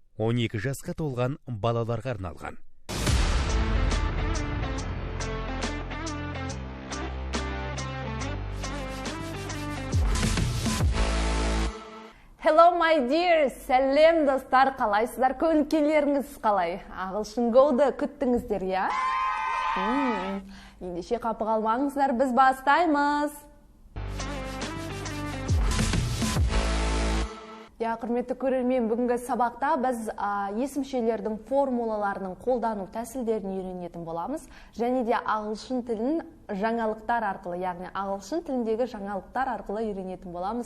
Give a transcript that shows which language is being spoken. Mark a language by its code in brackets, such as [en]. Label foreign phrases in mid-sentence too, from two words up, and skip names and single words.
[kk] 12 жасқа толған балаларға арналған. [en] Hello my dear, [kk] сәлем достар, қалайсыздар, көңіл-күйлеріңіз қалай? Ағылшын Go-ды күттіңіздер, я? Ендеше қапы қалмаңыздар, біз бастаймыз. Құрметті көрермен, бүгінгі сабақта біз есімшелердің формулаларының қолдану тәсілдерін үйренетін боламыз, және де ағылшын тілін жаңалықтар арқылы, яғни ағылшын тіліндегі жаңалықтар арқылы үйренетін боламыз.